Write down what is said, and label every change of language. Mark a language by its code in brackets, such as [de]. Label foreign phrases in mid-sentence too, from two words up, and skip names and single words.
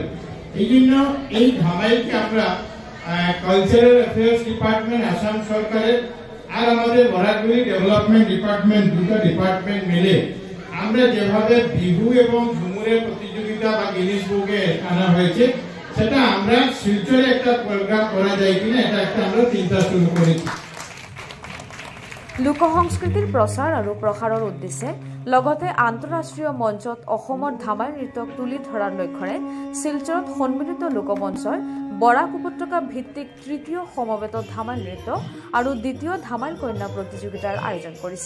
[bn] এই জন্য এই ধামাইলকে আমরা [en] Cultural Affairs Department [bn] আসাম সরকারের আর আমাদের [en] Barak Valley Development Department [bn] দুটো ডিপার্টমেন্ট মিলে আমরা যেভাবে বিহু এবং ঝুমুরের প্রতিযোগিতা বা গিনিস বুকে আনা হয়েছে, সেটা আমরা শিলচরে একটা প্রোগ্রাম করা যায় কিনা এটা একটা আমরা চিন্তা শুরু করেছি। [as] লোক সংস্কৃতিৰ প্ৰচাৰ আৰু প্ৰসাৰৰ উদ্দেশ্যে লগতে আন্তঃৰাষ্ট্ৰীয় মঞ্চত অসমৰ ধামাইল নৃত্যক তুলি ধৰাৰ লক্ষ্যৰে শিলচৰত সন্মিলিত লোকমঞ্চই বৰাক উপত্যকা ভিত্তিক তৃতীয় সমবেত ধামাইল নৃত্য আৰু দ্বিতীয় ধামাইল কন্যা প্ৰতিযোগিতাৰ আয়োজন কৰিছে।